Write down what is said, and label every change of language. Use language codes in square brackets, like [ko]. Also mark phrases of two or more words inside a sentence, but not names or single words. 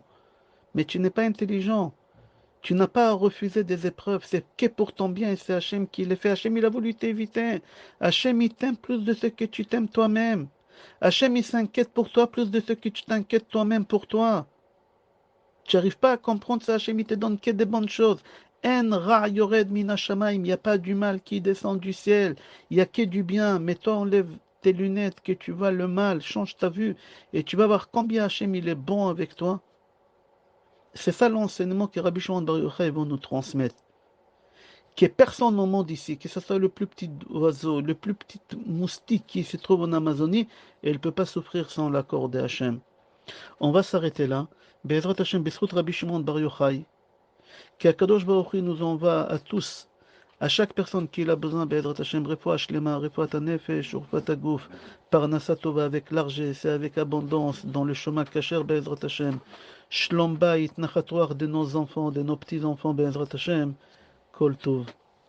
[fr] Mais tu n'es pas intelligent. Tu n'as pas à refuser des épreuves, c'est que pour ton bien et c'est Hachem qui les fait. Hachem, il a voulu t'éviter. Hachem, il t'aime plus de ce que tu t'aimes toi-même. Hachem, il s'inquiète pour toi plus de ce que tu t'inquiètes toi-même pour toi. Tu n'arrives pas à comprendre ça, Hachem, il te donne que des bonnes choses. [he] אין רע יורד מן השמים, [fr] il n'y a pas du mal qui descend du ciel, il n'y a que du bien. Mais toi, enlève tes lunettes, que tu vois le mal, change ta vue, et tu vas voir combien Hachem, il est bon avec toi. C'est ça l'enseignement que Rabbi Shimon Bar Yochai va nous transmettre. Que personne au monde ici, que ce soit le plus petit oiseau, le plus petit moustique qui se trouve en Amazonie, elle ne peut pas souffrir sans l'accord de Hachem. On va s'arrêter là. [he] בעזרת השם, בעזרת רבי שמעון בר יוחאי, [fr] qu' [he] הקדוש ברוך הוא [fr] nous envoie à tous, à chaque personne qui a besoin, [he] בעזרת השם, רפואה שלמה, רפואת הנפש, ורפואת הגוף, פרנסה טובה [fr] avec largesse et avec abondance, dans le chemin Kacher, [he] בעזרת השם, שלום בית, [fr] Nachatoir de nos enfants, de nos petits-enfants, [he] בעזרת השם, כל טוב.